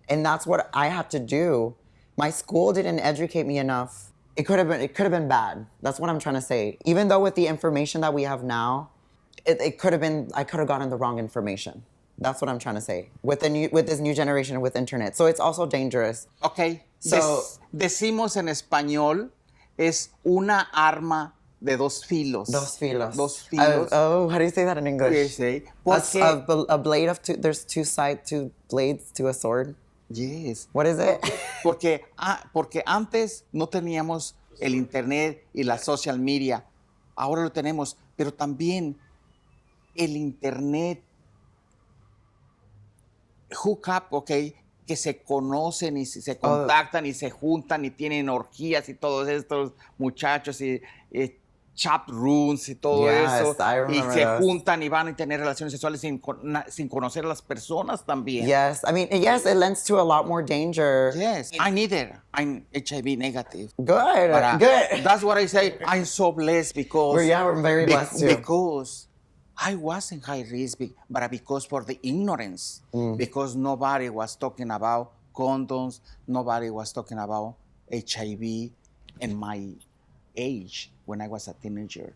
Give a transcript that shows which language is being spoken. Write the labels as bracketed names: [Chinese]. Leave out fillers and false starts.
[English] And that's what I had to do. My school didn't educate me enough. It could have been bad. That's what I'm trying to say. Even though with the information that we have now, it could have been, I could have gotten the wrong information. That's what I'm trying to say. With this new generation with internet. So it's also dangerous. Okay. So, [Spanish] decimos en español es una arma de dos filos. Dos filos. Dos filos. [English] How do you say that in English? Yes, A blade of two, there's two blades to a sword. Yes. What is it? [Spanish] Porque antes no teníamos el internet y la social media. Ahora lo tenemos, pero también el internet hook up, okay, que se conocen y se contactan y se juntan y tienen orgías y todos estos muchachos y chat rooms y todo eso. Y se juntan y van a tener relaciones sexuales sin conocer a las personas también. [English] Yes, I mean, yes, it lends to a lot more danger. Yes, I'm HIV negative. Good, good. That's what I say. I'm so blessed because... we're very blessed too. Because I was in high risk, but because for the ignorance, because nobody was talking about condoms, nobody was talking about HIV in my age when I was a teenager.